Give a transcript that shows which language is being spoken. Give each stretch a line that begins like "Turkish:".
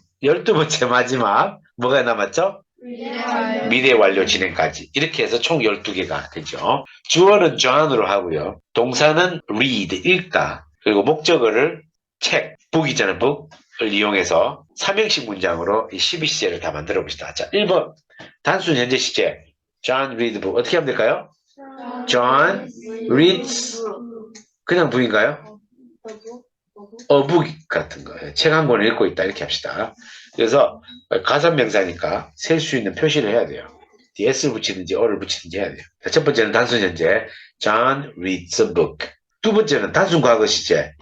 Korean: 12번째 마지막 뭐가 남았죠? 미래 완료 진행까지. 이렇게 해서 총 12개가 되죠. 주어는 john으로 하고요. 동사는 read, 읽다. 그리고 목적어를 책, book 있잖아요. book을 이용해서 3형식 문장으로 이 12시제를 다 만들어 봅시다. 자, 1번 단순 현재 시제.
English: John read book.
Korean: 어떻게 하면 될까요?
English: John reads
Korean: 그냥 book인가요?
English: A book
Korean: 같은 거예요. 책 한 권을 읽고 있다 이렇게 합시다. 그래서 가산명사니까 셀 수 있는 표시를 해야 돼요. 뒤에 S를 붙이든지 O를 붙이든지 해야 돼요. 첫 번째는 단순 현재
English: John reads a book.
Korean: 두 번째는 단순 과거 시제.